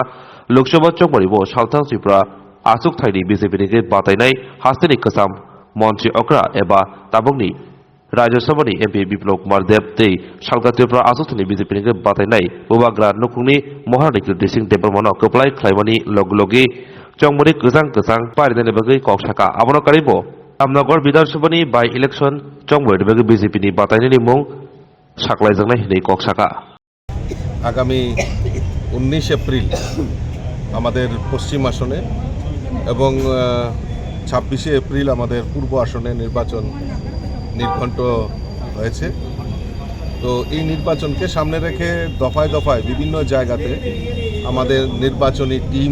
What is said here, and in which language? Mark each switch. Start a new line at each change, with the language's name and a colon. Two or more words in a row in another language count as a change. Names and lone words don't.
Kok Borok: Loksawa Chongmaribo Shaltang Tripura Asukthani BJP ni Batainai Haste ni Kasam Montri Okra Eba Tabungni Rajya Sabha ni MP Biplop Kumar Deb tei Shalga Tripura Asukthani BJP ni Batainai Bubagra Nukungni Mohari Dising Department Koplai Khlaimani Loglogi Chongmari Kusang Paridani Bagai Kokshaka Abono Karibo Amnagor Bidhana ni
English: by election
Kok Borok: Chongmari Bagai BJP ni Batainai ni Mung Saklaijangnai hinai Kokshaka
Bangla: আগামী 19 এপ্রিল আমাদের পশ্চিম আসনে এবং 26 এপ্রিল আমাদের পূর্ব আসনে নির্বাচন নির্ঘণ্ট হয়েছে তো এই নির্বাচনকে সামনে রেখে দফায় দফায় বিভিন্ন জায়গাতে আমাদের নির্বাচনী টিম